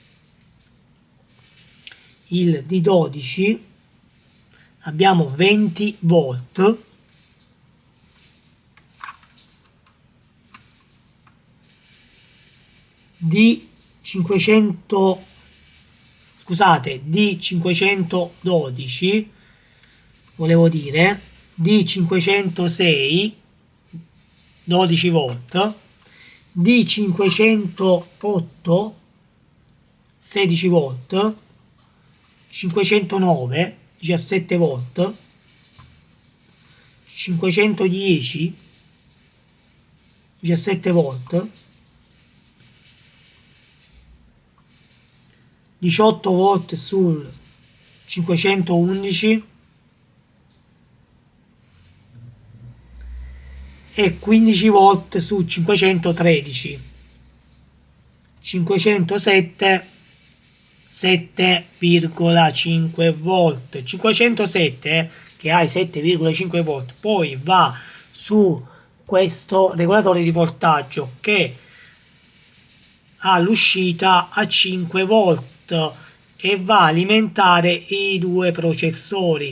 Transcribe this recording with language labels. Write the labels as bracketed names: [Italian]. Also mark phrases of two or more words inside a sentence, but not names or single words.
[Italian] Il D12 abbiamo 20 volt, D512, volevo dire D506 12 volt, D508 16 volt, 509 17 volt, 510 17 volt, 18 volt sul 511 e 15 volt su 513, 507 7,5 volt, 507 che ha i 7,5 volt, poi va su questo regolatore di voltaggio che ha l'uscita a 5 volt e va a alimentare i due processori.